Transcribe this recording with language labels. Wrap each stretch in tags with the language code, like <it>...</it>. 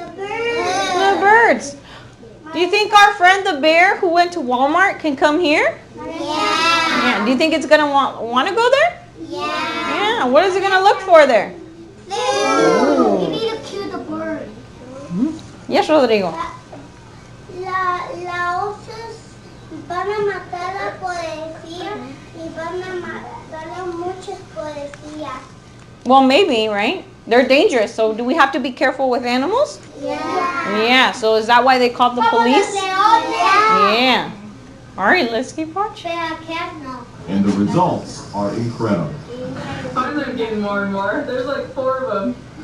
<en>The birds. Do you think our friend the bear who went to Walmart can come here? Yeah. Do you think it's going to want to go there? Yeah. What is it going to look for there? You need to kill the bird. Yes, Rodrigo.</en> <es>La osos van a matar a policía y van a matar a muchos policías.</es> <en>Well, maybe, right? They're dangerous. So do we have to be careful with animals? Yeah. Yeah. So is that why they called the police? Yeah. Yeah. All right, let's keep watching. And the results are incredible. Finally, I'm getting more and more. There's like 4 of them.</en>